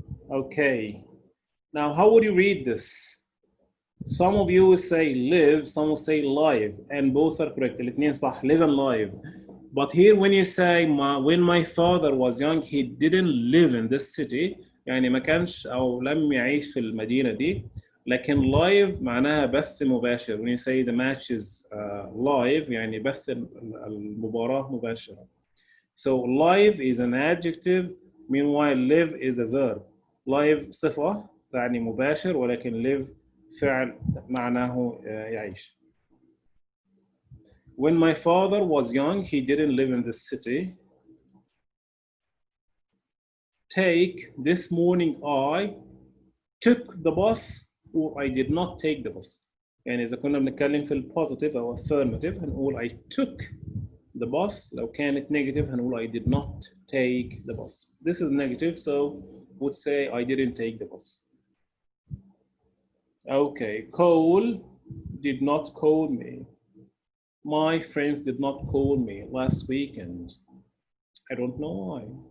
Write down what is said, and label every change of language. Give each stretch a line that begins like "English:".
English: Okay. Now, how would you read this? Some of you will say live, some will say live, and both are correct.
Arabic: الاثنين صح,
English: live and live. But here when you say when my father was young, he didn't live in this city.
Arabic: يعني ما كانش أو لم يعيش في المدينة دي. لكن live معناها بث مباشر.
English: When you say the match is live
Arabic: يعني بث المباراة مباشرة.
English: So live is an adjective, meanwhile live is a verb.
Arabic: Live صفة تعني مباشر ولكن live فعل معناه يعيش.
English: When my father was young, he didn't live in the city. Take, this morning I took the bus or I did not take the bus.
Arabic: يعني إذا كنا بنتكلم في البوزيتيف أو affirmative هنقول
English: I took the bus.
Arabic: لو كانت negative هنقول
English: I did not take the bus. This is negative, so would say I didn't take the bus. Okay, Cole did not call me. My friends did not call me last weekend. I don't know why.